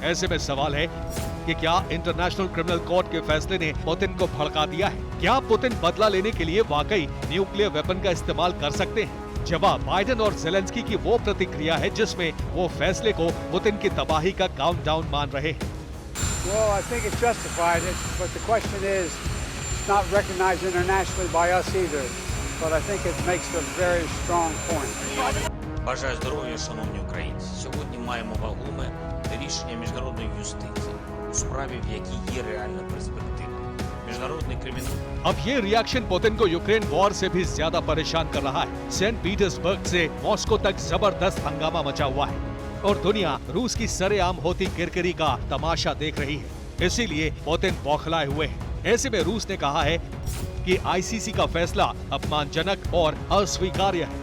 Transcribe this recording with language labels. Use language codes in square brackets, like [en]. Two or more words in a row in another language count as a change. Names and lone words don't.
[hi] ऐसे में सवाल है कि क्या इंटरनेशनल क्रिमिनल कोर्ट के फैसले ने पुतिन को भड़का दिया है? क्या पुतिन बदला लेने के लिए वाकई [en] nuclear weapon [hi] का इस्तेमाल कर सकते हैं? जवाब बाइडेन और ज़ेलेंस्की की वो प्रतिक्रिया है जिसमें वो फैसले को पुतिन की तबाही का काउंटडाउन मान रहे हैं। [en] Well, I think it's justified, but the question is, it's not recognized internationally by us either. But I think it makes a very strong point. [uk] Бажаю здоров'я, шановні українці. Сьогодні маємо вагоме рішення міжнародної юстиції у справі, в якій є реальна перспектива. Міжнародний кримінал. [hi] अब ये रिएक्शन पुतिन को यूक्रेन वॉर से भी ज्यादा परेशान कर रहा है। सेंट पीटर्सबर्ग से मॉस्को तक जबरदस्त हंगामा मचा हुआ है और दुनिया रूस की सरेआम होती किरकिरी का तमाशा देख रही है। इसीलिए पुतिन बौखलाए हुए हैं। ऐसे में रूस ने कहा है कि आईसीसी का फैसला अपमानजनक और अस्वीकार्य है।